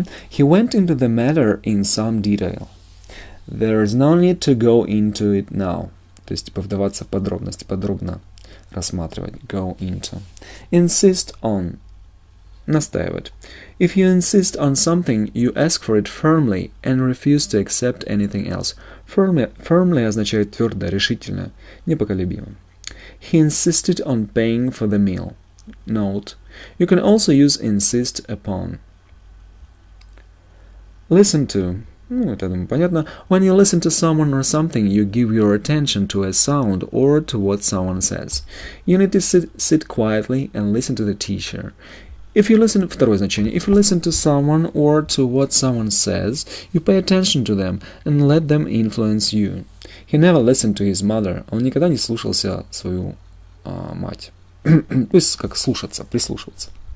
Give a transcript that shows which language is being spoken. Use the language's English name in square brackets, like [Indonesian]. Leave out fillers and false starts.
[English] He went into the matter in some detail. There is no need to go into it now. [Russian] То есть, типа, вдаваться в подробности, подробно рассматривать. [English] Go into. Insist on. [Russian] Настаивать. [English] If you insist on something, you ask for it firmly and refuse to accept anything else. [Russian] Firmly означает твердо, решительно, непоколебимо. [English] He insisted on paying for the meal. Note. You can also use insist upon. Listen to. [Russian] Это, думаю, понятно. [English] When you listen to someone or something, you give your attention to a sound or to what someone says. You need to sit quietly and listen to the teacher. [Russian] Второе значение. [English] If you listen to someone or to what someone says, you pay attention to them and let them influence you. He never listened to his mother. [Russian] Он никогда не слушался свою мать. То есть, как слушаться, прислушиваться.